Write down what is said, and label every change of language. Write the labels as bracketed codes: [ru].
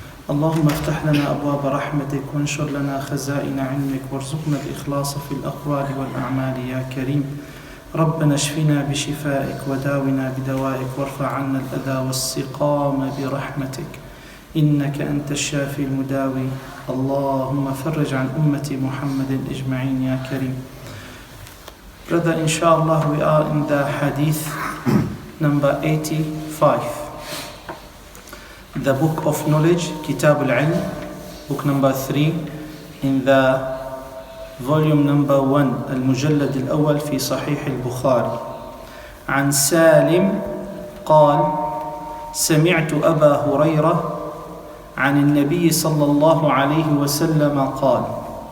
[ar] اللهم افتح لنا أبواب رحمتك وانشر لنا خزائن علمك وارزقنا الإخلاص في الأقوال والأعمال يا كريم. ربنا اشفنا بشفائك وداونا بدوائك وارفع عنا الأذى والسقام برحمتك إنك أنت الشافي المداوي. اللهم فرج عن أمة محمد أجمعين يا كريم. [en] Brother, inshallah, we are in the Hadith number 85. The book of knowledge, [ar] كتاب العلم, [en] book number 3 in the volume number 1 [ar] المجلد الأول في صحيح البخاري. عن سالم قال: سمعت أبا هريرة عن النبي صلى الله عليه وسلم قال.